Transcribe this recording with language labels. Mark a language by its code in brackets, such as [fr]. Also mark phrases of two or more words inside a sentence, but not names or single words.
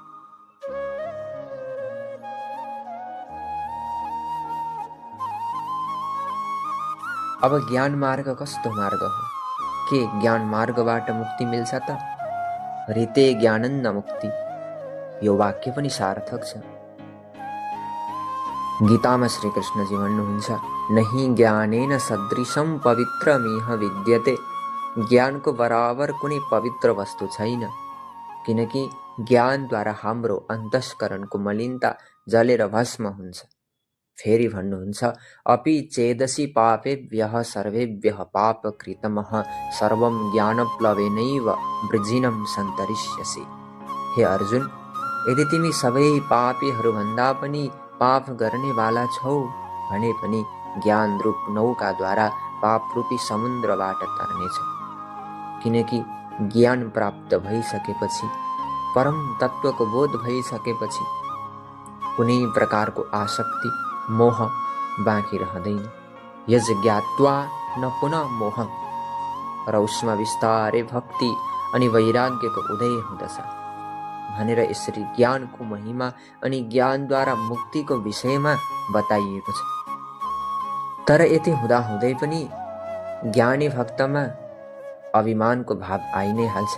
[ne] अब ज्ञान मार्ग कस्तो मार्ग हो? के ज्ञान मार्गबाट मुक्ति मिल्छ त? [sa] ऋते ज्ञानन्द मुक्ति, [ne] यो वाक्य पनि सार्थक छ। गीतामा श्रीकृष्णजी भन्नुहुन्छ, [sa] नहि ज्ञानेन सदृशम पवित्रमिह विद्यते। [ne] ज्ञानको बराबर कुनै पवित्र वस्तु छैन, किनकि ज्ञानद्वारा हाम्रो अन्तस्करणको मलिनता जलेर भस्म हुन्छ। फेरि भन्नुहुन्छ, [sa] अपि चेदसि पापेभ्यः सर्वेभ्यः पापकृतमः सर्वं ज्ञानप्लवेनैव वृजिनं सन्तरिष्यसि। [ne] हे अर्जुन, यदि तिमी सबै पापीहरूभन्दा पनि पाप गर्नेवाला छौ भने पनि ज्ञान रूप नौकाद्वारा पापरूपी समुद्रबाट तर्नेछौ। किनकि ज्ञान प्राप्त भइसकेपछि, परम तत्त्वको बोध भइसकेपछि कुनै प्रकारको आसक्ति, मोह बाँकी रहँदैन। [sa] यज ज्ञात्वा न पुनः मोह, [ne] र उसमा बिस्तारै भक्ति अनि वैराग्यको उदय हुँदछ भनेर यसरी ज्ञानको महिमा अनि ज्ञानद्वारा मुक्तिको विषयमा बताइएको छ। तर यति हुँदाहुँदै पनि ज्ञानी भक्तमा अभिमानको भाव आइ नै हाल्छ।